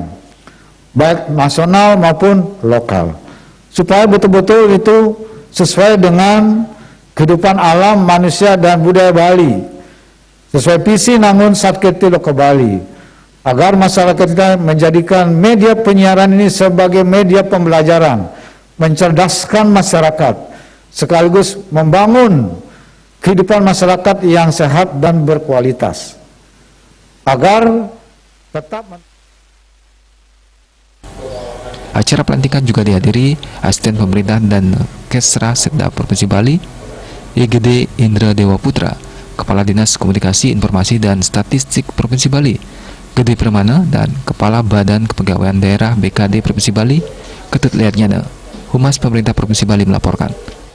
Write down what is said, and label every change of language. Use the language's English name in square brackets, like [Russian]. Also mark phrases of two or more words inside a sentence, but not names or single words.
[Indonesian] baik nasional maupun lokal, supaya betul-betul itu sesuai dengan kehidupan alam, manusia, dan budaya Bali, sesuai visi Nangun Satkerti Loka Bali, agar masyarakat kita menjadikan media penyiaran ini sebagai media pembelajaran, mencerdaskan masyarakat, sekaligus membangun kehidupan masyarakat yang sehat dan berkualitas. agar tetap Acara pelantikan juga dihadiri Asisten Pemerintah dan Kesra Setda Provinsi Bali, YGD Indra Dewa Putra, Kepala Dinas Komunikasi Informasi dan Statistik Provinsi Bali, Gede Permana, dan Kepala Badan Kepegawaian Daerah BKD Provinsi Bali, Ketut Liatnyana. Humas Pemerintah Provinsi Bali melaporkan.